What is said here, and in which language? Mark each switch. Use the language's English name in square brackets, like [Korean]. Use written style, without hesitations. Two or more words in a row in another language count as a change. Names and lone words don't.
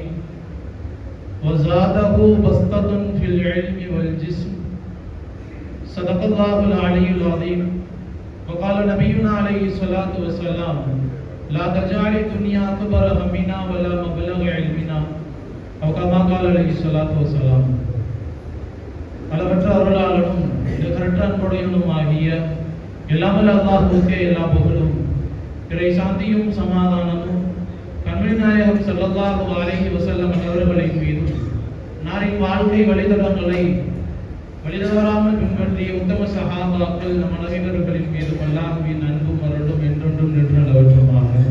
[Arabic] وزاده بسطة في العلم والجسم، صدق الله العلي العظيم. وقال نبينا عليه الصلاة والسلام: لا تجعل الدنيا أكبر همنا ولا مبلغ علمنا، أو كما قال عليه الصلاة والسلام. [Tamil] அளவற்ற அருளாளனும் நிகரற்ற அன்புடையவனும் ஆகிய எல்லாமல்ல அல்லாஹ்வுக்கே எல்லா புகழும், இறை சாந்தியும் சமாதானமும் கண்மணி நாயகம் [Arabic] صلى الله عليه وسلم [Tamil] அவர்களின் மீதும், நாரின் வாழ்க்கை வழித்தடங்களை வழிதவறாமல் பின்பற்றிய உத்தம சஹாபாக்கள் நம் அனைவர்களின் மீதும் அல்லாஹ்வின் அன்பும் அருளும் என்றொன்றும் நின்று நிலவற்றுமாக.